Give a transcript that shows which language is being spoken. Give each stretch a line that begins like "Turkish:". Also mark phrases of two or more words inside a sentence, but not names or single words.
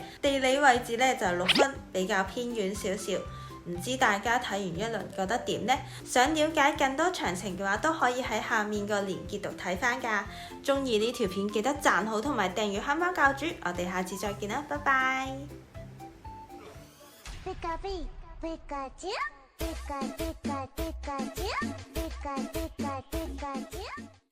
Cantonese: 地理位置呢，就係6分，比較偏遠少少。唔知大家睇完一輪覺得點呢？想了解更多詳情嘅話，都可以喺下面個連結度睇翻㗎。中意呢條片記得讚好同埋訂閱黑貓教主，我哋下次再見啦，拜拜。ピカピ、ピカチュウ、ピカピカピカチュウ、ピカピカピカチュウ。